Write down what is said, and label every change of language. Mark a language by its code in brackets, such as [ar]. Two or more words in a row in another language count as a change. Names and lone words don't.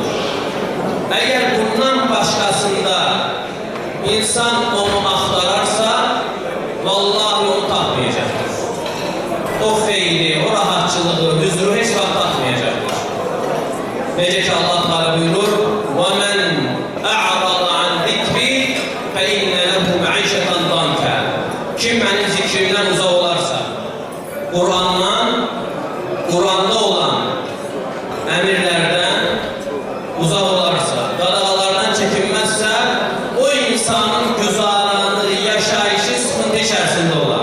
[az] Əgər bundan başqasında insan onu axtararsa, vallahi onu tapmayacaqdır. O xeyri, o rahatçılığı, hüzuru heç vaxt tapmayacaqdır. Necə ki, Allah Teala buyurur, [ar] وَمَنْ أَعْرَضَ عَنْ ذِكْرِي فَإِنَّ لَهُ مَعِيشَةً ضَنْكًا. [az] Kim mənim zikrimdən uzaq olarsa, Qur'anda olan əmirlərdən uzaq olarsa, qadağalardan çəkinməzsə, o insanın güzaranı, yaşayışı sıxıntı içərisində olar.